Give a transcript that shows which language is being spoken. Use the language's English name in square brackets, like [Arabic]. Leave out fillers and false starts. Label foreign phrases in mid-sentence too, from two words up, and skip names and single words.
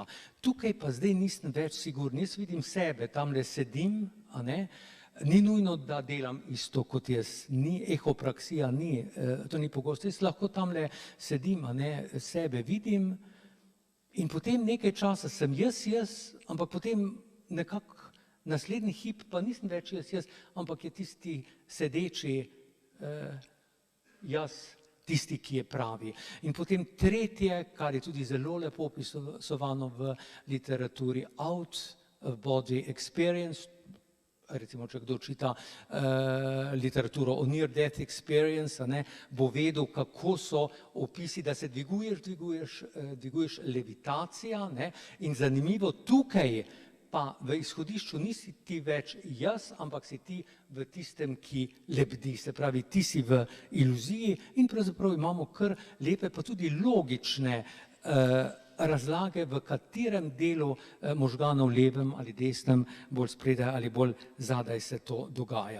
[Slovenian] Tukaj pa zdaj nisem več sigurn, jaz vidim sebe, tamle sedim, ni nujno, da delam isto kot jaz, ni ehopraksija, to ni pogosto, jaz lahko tamle sedim, sebe vidim in potem nekaj časa sem jaz, ampak potem nekako naslednji hip pa nisem več jaz, ampak je tisti sedeči jaz, tisti, ki je pravi. In potem tretje, kar je tudi zelo lepo opisovano v literaturi, [English] out of body experience, [Slovenian] recimo, če kdo čita literaturo o [English] near-death experience, [Slovenian] bo vedel, kako so opisi, da se dviguješ levitacija, in zanimivo, tukaj pa v izhodišču nisi ti več jaz, ampak si ti v tistem, ki lebdi, se pravi, ti si v iluziji in pravzaprav imamo kar lepe, pa tudi logične razlage, v katerem delu možganov, levem ali desnem, bolj spredaj ali bolj zadaj se to dogaja.